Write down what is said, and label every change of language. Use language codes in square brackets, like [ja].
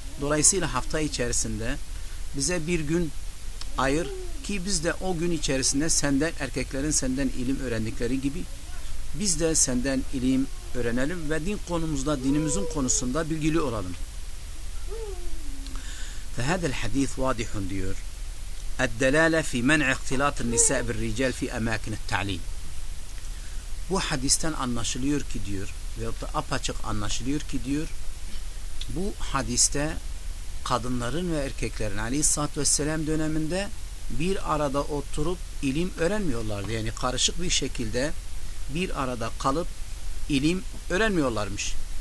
[tr] Dolayısıyla hafta içerisinde bize bir gün ayır ki biz de o gün içerisinde senden erkeklerin senden ilim öğrendikleri gibi biz de senden ilim öğrenelim ve din konumuzda, dinimizin konusunda bilgili olalım. [ar] فهذا الحديث واضح diyor. الدلالة في منع اختلاط النساء بالرجال في أماكن التعليم. [tr] Bu hadisten anlaşılıyor ki diyor veyahut da apaçık anlaşılıyor ki diyor bu hadiste kadınların ve erkeklerin aleyhissalatü vesselam döneminde bir arada oturup ilim öğrenmiyorlardı. Yani karışık bir şekilde bir arada kalıp ilim öğrenmiyorlarmış.